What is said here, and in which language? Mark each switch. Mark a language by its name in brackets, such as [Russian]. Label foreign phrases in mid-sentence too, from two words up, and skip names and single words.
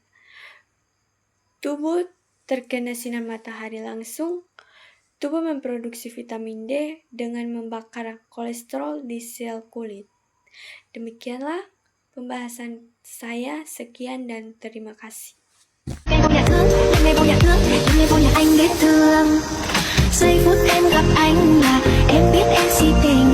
[Indonesian] Tubuh terkena sinar matahari langsung, tubuh memproduksi vitamin D dengan membakar kolesterol di sel kulit. Demikianlah pembahasan saya, sekian dan terima kasih. [Vietnamese] Em vô nhà thương, em ngay vô nhà thương, em ngay vô nhà anh để thương. Giây phút em gặp anh là em biết em si tình.